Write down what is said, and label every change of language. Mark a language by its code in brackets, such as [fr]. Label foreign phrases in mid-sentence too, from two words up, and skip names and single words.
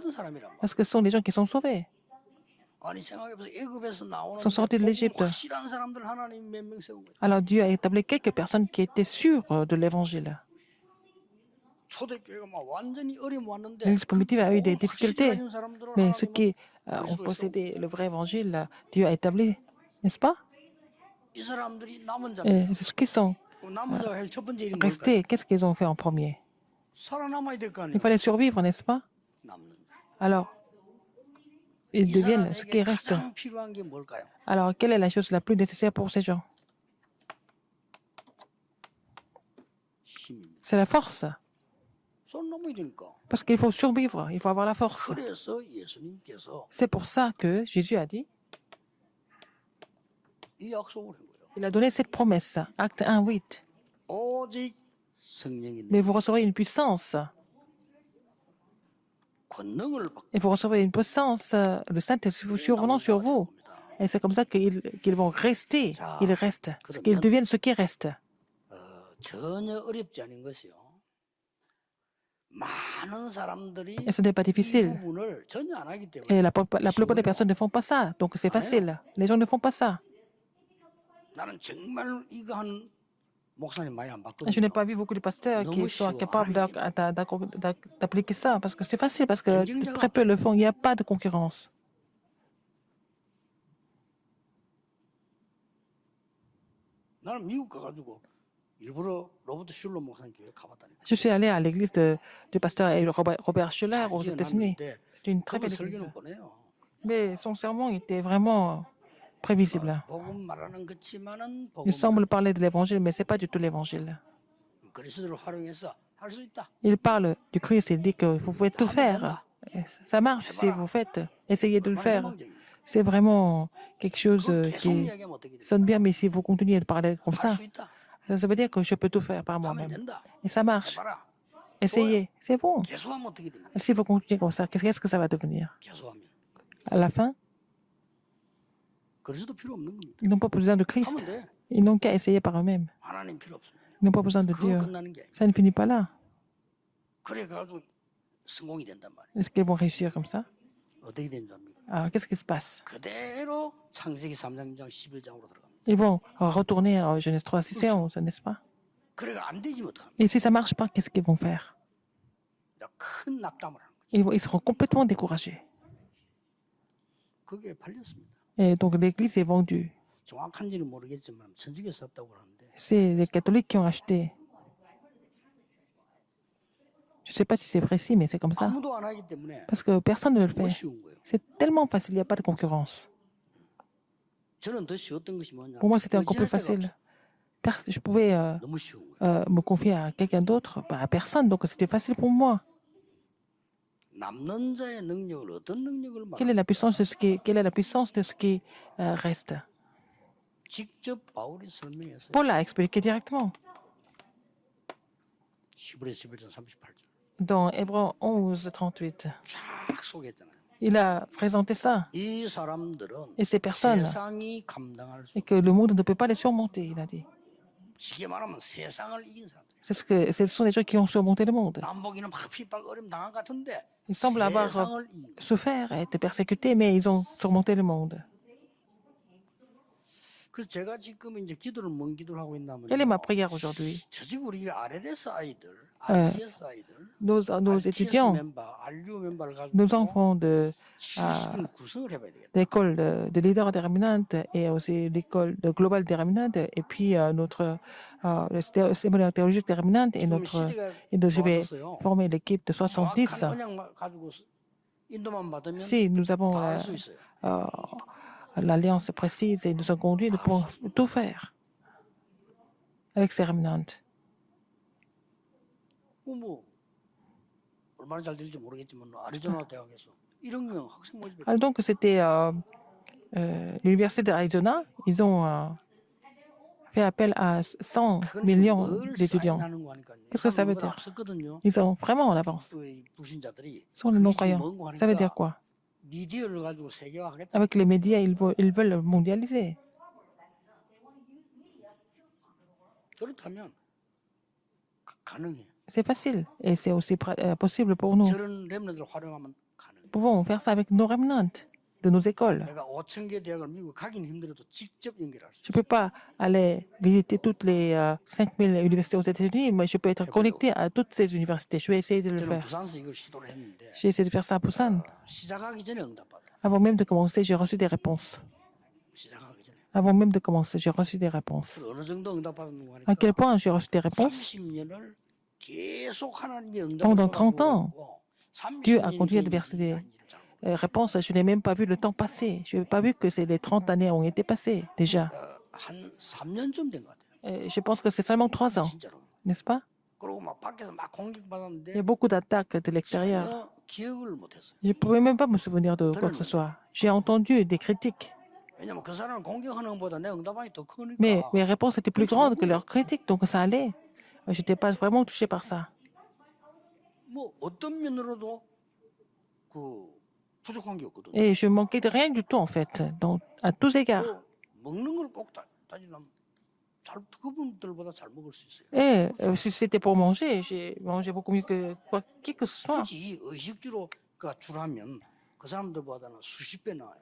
[ko] 구원받은 사람이란 말이에요. [fr] Parce que ce sont des gens qui sont sauvés. [ko] 아니 생각해보세요. 애굽에서 나오는 [fr] sont sortis de l'Égypte. [ko] 확실한 사람들 하나님 몇 명 세운 거예요. [fr] Alors Dieu a établi quelques personnes qui étaient sûres de l'évangile. [ko] 초대교회가 막 완전히 어려움 왔는데 [fr] L'Église primitive a eu des [ko] 그 [fr] difficultés, [ko] 확실히 가진 사람들을 [fr] mais ceux [ko] 하나님은 [fr] qui ont possédé le vrai évangile, Dieu a établi, n'est-ce pas? [ko] 이 사람들이 남은 자. [fr] Et ceux qui sont [ko] 남은 자가 할 첫 번째 일은 뭘까요? [fr] restés, qu'est-ce qu'ils ont fait en premier? [ko] 살아남아야 될 거 [fr] Il [ko] 아니에요. [fr] fallait survivre, n'est-ce pas? [ko] 남는 자. [fr] Alors, ils [ko] 이 [fr] deviennent ce qui [ko] 사람에게 [fr] reste. [ko] 가장 필요한 게 뭘까요? [fr] Alors, quelle est la chose la plus nécessaire pour ces gens? [ko] 힘입니다. [fr] C'est la force. [ko] 손 넘어야 되니까. [fr] Parce qu'il faut survivre, il faut avoir la force. [ko] 그래서 예수님께서 [fr] C'est pour ça que Jésus a dit, [ko] 이 약속을 한 거예요. [fr] il a donné cette promesse, acte 1, 8. [ko] 오직 성령이 [fr] Mais vous recevrez une puissance. 권능을 받고 Et vous recevrez une puissance, le Saint-Esprit survenant sur vous. Et c'est comme ça qu'ils vont rester. Ils restent. Qu'ils deviennent ce qui reste. [ko] 전혀 어렵지 않은 것이요. 많은 사람들이 [fr] Et ce n'est pas [ko] 이 [fr] difficile. [ko] 부분을 전혀 안 하기 때문에 [fr] Et la plupart des personnes ne font pas ça. Donc c'est facile. Les gens ne font pas ça. [ko] 나는 정말 이거 한 목사님 많이 안 [fr] Et je n'ai [ko] 봤거든요. [fr] pas vu beaucoup de pasteurs qui soient capables d'appliquer ça. Parce que c'est facile, parce que très peu le font. Il n'y a pas de concurrence. [ko] 나는 미국 가가지고 일부러 로버트 슐러 목사님 교회 가봤다니까. [fr] Je suis allé à l'église du pasteur Robert Schuller aux États-Unis. C'est une très belle église. [ko] 설교는 보내요. [fr] Mais son sermon était vraiment prévisible. [ko] 복음 말하는 그치만은 [fr] Il semble [ko] 복음은 [fr] parler de l'évangile, mais ce n'est pas du tout l'évangile. [ko] 그리스도를 활용해서 할 수 있다. [fr] Il parle du Christ, il dit que vous pouvez tout [ko] 하면 [fr] faire. [ko] 된다. [fr] Et ça marche si vous faites. Essayez de le [ko] 얼마나 [fr] faire. [ko] 희망적입니까? [fr] C'est vraiment quelque chose [ko] 그걸 계속 [fr] qui [ko] 이야기하면 어떻게 됩니까? [fr] sonne bien, mais si vous continuez de parler comme ça, [ko] 할 수 있다. [fr] ça veut dire que je peux tout faire par [ko] 하면 [fr] moi-même. [ko] 된다. [fr] Et ça marche. [ko] 해봐라. [fr] Essayez, c'est bon. [ko] 계속하면 어떻게 됩니까? [fr] Si vous continuez comme ça, qu'est-ce que ça va devenir? [ko] 계속하면 [fr] À la fin, [ko] 그리스도 필요 없는 겁니다. [fr] ils n'ont pas besoin de Christ. [ko] 하면 돼. [fr] Ils n'ont qu'à essayer par eux-mêmes. [ko] 하나님 필요 없습니다. [fr] Ils n'ont pas besoin de [ko] 그거 [fr] Dieu. [ko] 끝나는 게 아니에요. [fr] Ça ne finit pas là. [ko] 그래 가지고 성공이 된단 말이에요. [fr] Est-ce qu'ils vont réussir comme ça? [ko] 어떻게 된 줄 압니까? [fr] Alors, qu'est-ce qui se passe? [ko] 그대로 창세기 3장 11장으로 들어갑니다. [fr] Ils vont retourner à Genèse 3, 6 et 11, n'est-ce pas? [ko] 그래가 안 되지면 어떡합니까? [fr] Et si ça ne marche pas, qu'est-ce qu'ils vont faire? [ko] 큰 낙담을 하는 거죠. [fr] Ils seront complètement découragés. [ko] 그게 팔렸습니다. [fr] Et donc, l'Église est vendue. [ko] 정확한지는 모르겠지만 천주교 샀다고 하는데 [fr] C'est les catholiques qui ont acheté. Je ne sais pas si c'est précis, mais c'est comme ça. [ko] 아무도 안 하기 때문에 [fr] Parce que personne ne le [ko] 너무 [fr] fait. [ko] 쉬운 거예요. [fr] C'est tellement facile, il n'y a pas de concurrence. [ko] 저는 더 쉬웠던 것이 뭐냐? [fr] Pour moi, c'était encore plus [ko] 의지할 데가 [fr] facile. [ko] 없어요. [fr] Je pouvais [ko] 너무 쉬운 거예요. [fr] me confier à quelqu'un d'autre, à personne, donc c'était facile pour moi. [ko] 남는 자의 능력을 어떤 능력을 [fr] Quelle est [ko] 말하는 [fr] la puissance de quelle est la puissance de ce qui reste? [ko] 직접 바울이 설명했어요. [fr] Paul a expliqué directement [ko] 히브리서 11장 38절. [fr] dans Hébreux 11, 38. [ko] 쫙 소개했잖아요. [fr] Il a présenté ça. [ko] 이 사람들은 [fr] Et ces personnes, [ko] 세상이 감당할 수 [fr] et que le monde ne peut pas les surmonter, il a dit. [ko] 쉽게 말하면 세상을 이긴 사람들. [fr] Ce sont les gens qui ont surmonté le monde. [ko] 남보기는 막 핍박 어려움 당한 것 같은데 [fr] Ils semblent avoir [ko] 세상을 이긴 거예요. [fr] souffert et été persécutés, mais ils ont surmonté le monde. [ko] 그래서 제가 지금 이제 기도를 뭔 기도를 하고 있냐면 [fr] Quelle est ma prière aujourd'hui? [ko] 저직 우리 RLS 아이들, RGS 아이들, [fr] Nos [ko] RTS [fr] étudiants, [ko] 멤버, RU 멤버를 [fr] nos [ko] 가지고 [fr] enfants de [ko] 70인 구성을 해봐야 되겠다. [fr] l'école de leaders déterminantes et aussi l'école de globale déterminante et puis le séminaire théologique déterminante et [ko] 지금 [fr] notre [ko] 시대가 [fr] et je vais [ko] 좋아졌어요. [fr] former l'équipe de 70. [ko] 정확한 언약 가지고 인도만 받으면 [fr] Si nous avons [ko] 다 할 수 있어요. [fr] euh, l'alliance précise et nous sommes conduits pour tout faire avec ces remnantes. [ko] 뭐 얼마나 잘 될지 모르겠지만 아리조나 대학에서 1억 명 학생 모집했어요. [fr] Alors donc c'était l'université d'Arizona, ils ont fait appel à 100 [ko] 그건 지금 [fr] millions [ko] 늘 [fr] d'étudiants. [ko] 사인하는 거니까요. [fr] Qu'est-ce que ça veut [ko] 사람들보다 [fr] dire? [ko] 앞섰거든요. [fr] Ils sont vraiment en avance. [ko] 또 불신자들이 [fr] Sont les [ko] 그게 지금 [fr] non-croyants. [ko] 뭔고 [fr] Ça veut dire [ko] 하니까 [fr] quoi? [ko] 미디어를 가지고 세계화하겠다. [fr] Avec les médias, ils veulent le mondialiser. [ko] 그렇다면 가능해요. [fr] C'est facile et c'est aussi possible pour nous. [ko] 저런 렘넌트를 활용하면 가능해요. [fr] Nous pouvons faire ça avec nos remnantes de nos écoles. [ko] 내가 5천 개 대학을 미국 가긴 힘들어도 직접 연결할 수 [fr] Je ne peux pas aller visiter toutes les 5000 universités aux États-Unis, mais je peux être connecté à toutes ces universités. Je vais essayer de le [ko] 있어요. 저는 [fr] faire. [ko] 부산에서 이걸 시도를 했는데 [fr] J'ai essayé de faire ça à Busan. [ko] 시작하기 전에 응답받아. [fr] Avant même de commencer, j'ai reçu des réponses. [ko] 시작하기 전에. [fr] Avant même de commencer, j'ai reçu des réponses. [ko] 그래서 어느 정도 응답받는 거 [fr] À quel [ko] 하니까 [fr] point j'ai reçu des réponses? [ko] 30년을 계속 하나님의 응답을 [fr] Pendant 30 ans, [ko] 쏟아부었고 [fr] Dieu a [ko] 30년이 [fr] conduit à [ko] 된 [fr] verser [ko] 일이 [fr] des [ko] 아닌지를 잘 몰라요. [fr] réponses. Je n'ai même pas vu le temps passer. Je n'ai pas vu que les 30 années ont été passées déjà. [ko] 한 3년쯤 된 것 같아요. [fr] Je pense que c'est seulement 3 ans, [ko] 진짜로. [fr] n'est-ce pas? [ko] 그리고 막 밖에서 막 [fr] Il y [ko] 공격받았는데 [fr] a beaucoup d'attaques de l'extérieur. [ko] 전혀 기억을 못했어요. [fr] Je ne pouvais même pas me souvenir de quoi que ce soit. J'ai entendu des critiques, [ko] 왜냐면 그 사람을 공격하는 것보다 내 응답이 더 크니까. [fr] mais mes réponses étaient plus grandes que leurs critiques, donc ça allait. Je n'étais pas vraiment touché par ça. [ko] 뭐 어떤 면으로도 그 부족한 게 없거든요. [fr] Et je manquais de rien du tout, en fait, à tous égards. [ko] 뭐 먹는 걸 꼭 따지려면 잘 그분들보다 잘 먹을 수 있어요. [fr] Et si c'était pour manger, j'ai mangé beaucoup mieux que qui que ce soit. [ko] 굳이 의식주로가 주라면 그 사람들보다는 수십 배 나아요.